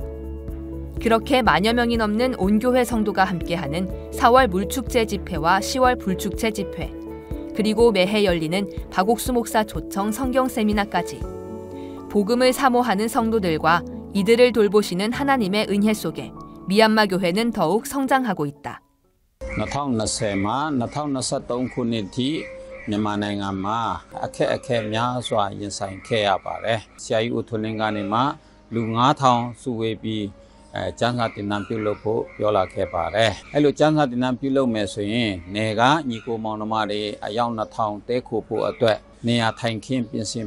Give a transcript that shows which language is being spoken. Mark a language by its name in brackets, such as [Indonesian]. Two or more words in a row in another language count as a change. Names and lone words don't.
[Korean] 그렇게 만여 명이 넘는 온교회 성도가 함께하는 4월 물축제 집회와 10월 불축제 집회, 그리고 매해 열리는 박옥수 목사 초청 성경 세미나까지 복음을 사모하는 성도들과 이들을 돌보시는 하나님의 은혜 속에 미얀마 교회는 더욱 성장하고 있다. [Burmese] 2020မှာ2023ခုနှစ်ထိမြန်မာနိုင်ငံမှာအခက်အခဲများစွာရင်ဆိုင်ခဲ့ရပါတယ်။ဆရာကြီးဦးထွန်းလင်းကနေမှလူ9000စုဝေးပြီးကျမ်းစာသင်တန်းပြုလုပ်ဖို့ပြောလာခဲ့ပါတယ်။အဲ့လိုကျမ်းစာသင်တန်းပြုလုပ်မယ်ဆိုရင်နေကညီကိုမောင်နှမတွေအယောက်2000တဲခိုဖို့အတွက်နေရာထိုင်ခင်းပြင်ဆင်